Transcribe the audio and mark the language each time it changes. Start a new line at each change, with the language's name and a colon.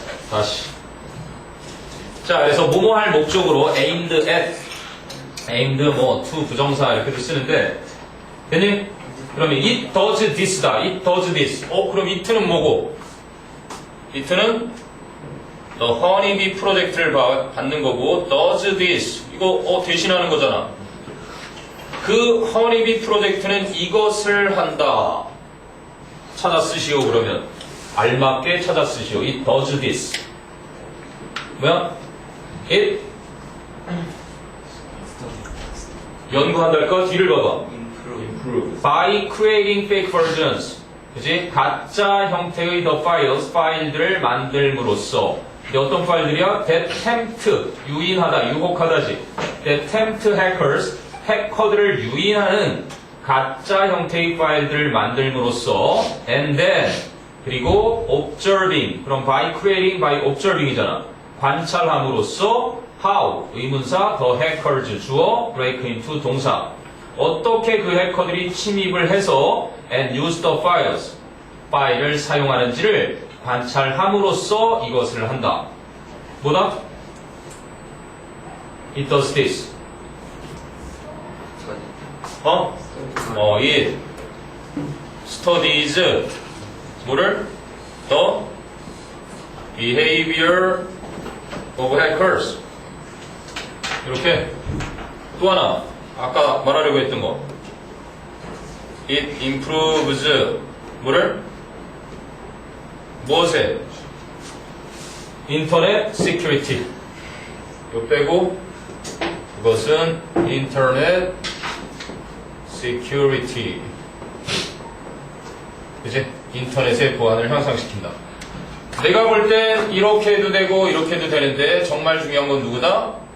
Korean: 다시. 자, 그래서 뭐뭐 할 목적으로
English: aimed at, aimed
Korean: 뭐 to 부정사 이렇게도 쓰는데, 됐니? 그러면
English: it does this다. it does this.
Korean: 그럼
English: it는 뭐고? it는 the honeybee
Korean: 프로젝트를 받는 거고,
English: does this.
Korean: 이거 대신하는 거잖아. 그 honeybee 프로젝트는 이것을 한다. 찾아 쓰시오. 그러면 알맞게 찾아 쓰시오.
English: it does this.
Korean: 뭐야? it 연구한달까? 뒤를 봐봐.
English: by creating fake versions.
Korean: 그치? 가짜 형태의 the files, 파일들을 만들므로써. 근데 어떤 파일들이야? that tempt, 유인하다, 유혹하다지.
English: that tempt hackers,
Korean: 해커들을 유인하는 가짜 형태의 파일들을 만들므로써.
English: and then,
Korean: 그리고
English: observing,
Korean: 그럼
English: by creating, by observing이잖아.
Korean: 관찰함으로써
English: how, 의문사, the hackers, 주어, break into, 동사.
Korean: 어떻게 그 해커들이 침입을 해서
English: and use the files,
Korean: 파일을 사용하는지를 관찰함으로써 이것을 한다. 뭐다?
English: It does this. it studies
Korean: 뭐를?
English: The behavior of hackers.
Korean: 이렇게. 또 하나. 아까 말하려고 했던 거.
English: It improves
Korean: 뭐를? 무엇에? 인터넷 security. 이거 빼고 그것은 인터넷 security. 그치? 인터넷의 보안을 향상시킨다. 내가 볼 땐 이렇게 해도 되고 이렇게 해도 되는데 정말 중요한 건 누구다?